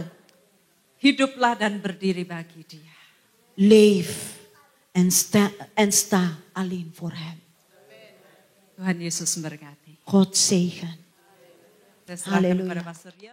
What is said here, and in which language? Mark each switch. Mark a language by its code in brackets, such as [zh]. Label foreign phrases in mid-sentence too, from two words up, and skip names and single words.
[id] Hiduplah dan berdiri bagi dia. [nl] Leef en sta alleen voor hem. [id] Tuhan Yesus memberkati. [nl] God zegen. [id] Saya serahkan Haleluya. kepada Pastor Rio.